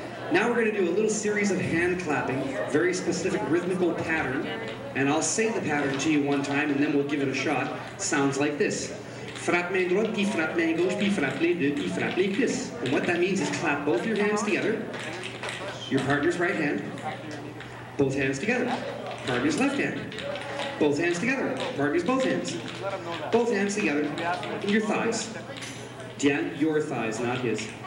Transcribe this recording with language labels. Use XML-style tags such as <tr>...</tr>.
<en>Now we're going to do a little series of hand clapping, very specific rhythmical pattern. And I'll say the pattern to you one time, and then we'll give it a shot. Sounds like this.</en> <fr>Frappe main droite, puis frappe main gauche, puis frappe les deux, puis frappe les cuisses.</fr> <en>And what that means is clap both your hands together. Your partner's right hand. Both hands together. Partner's left hand. Both hands together. Partner's both hands. Both hands together. And your thighs. Diane, your thighs, not his.</en>